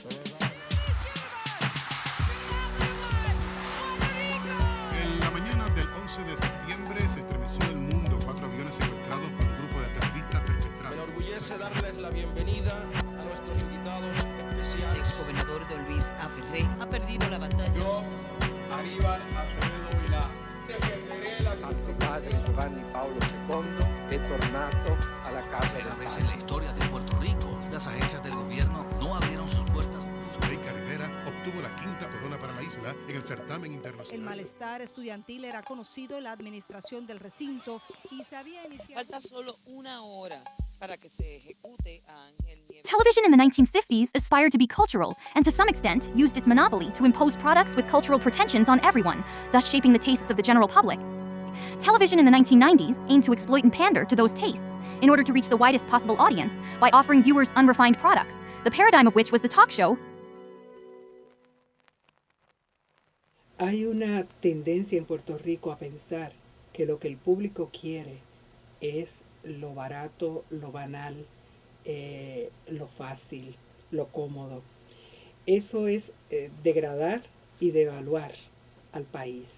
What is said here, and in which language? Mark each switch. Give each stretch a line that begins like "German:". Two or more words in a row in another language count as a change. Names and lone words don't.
Spanish: En la mañana del 11 de septiembre se estremeció el mundo. 4 aviones secuestrados por un grupo de terroristas perpetrados. Me enorgullece darles la bienvenida a nuestros invitados especiales. El exgobernador don Luis Aferré ha perdido la batalla. Yo, Aníbal Acevedo Vilá, defenderé la
Italian: Santo Padre Giovanni Paolo II è tornato alla casa.
Spanish: Primera vez en la historia de Puerto Rico, las agencias del gobierno no abrieron sus puertas. Zuleika Rivera obtuvo la 5ª corona para la isla en el certamen internacional. El malestar estudiantil era conocido en la administración del recinto y se había iniciado... Falta solo una hora para que se ejecute a Ángel Nieves.
English: Television in the 1950s aspired to be cultural and to some extent used its monopoly to impose products with cultural pretensions on everyone, thus shaping the tastes of the general public. Television in the 1990s aimed to exploit and pander to those tastes in order to reach the widest possible audience by offering viewers unrefined products, the paradigm of which was the talk show.
Spanish: Hay una tendencia en Puerto Rico a pensar que lo que el público quiere es lo barato, lo banal, lo fácil, lo cómodo. Eso es degradar y devaluar al país.